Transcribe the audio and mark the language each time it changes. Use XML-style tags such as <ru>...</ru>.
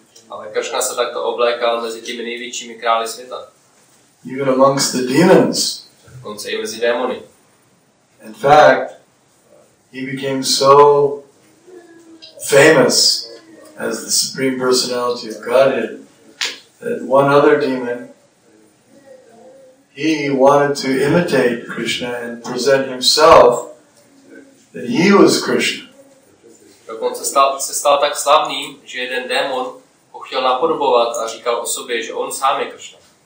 <cs>Ale Kršna se takto oblékal mezi těmi největšími králi světa.</cs> <en>Even amongst the demons.</en> <cs>Dokonce i mezi démony.</cs> <en>In fact, he became so famous as the Supreme Personality of Godhead that one other demon, he wanted to imitate Krishna and present himself that he was Krishna.</en> <cs>Dokonce se stal tak slavným, že jeden démon ho chtěl napodobovat a říkal o sobě, že on sám je Krishna.</cs>